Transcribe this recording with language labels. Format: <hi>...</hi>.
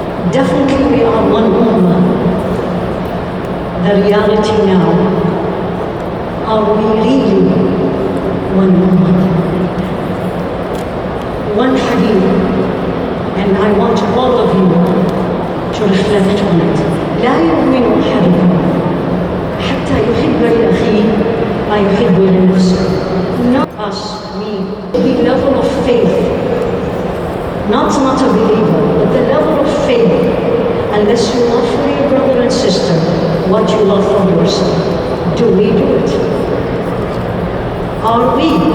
<en>Definitely we are one ummah. The reality now, are we really one ummah? One hadith, and I want all of you to reflect on it.</en> <ar>لا يؤمن أحدكم حتى يحب لأخيه ما يحب لنفسه.</ar> <en>Not us, me, the level of faith, not a believer, but the level of faith, unless you love for your brother and sister what you love for yourself. Do we do it? Are we?</en>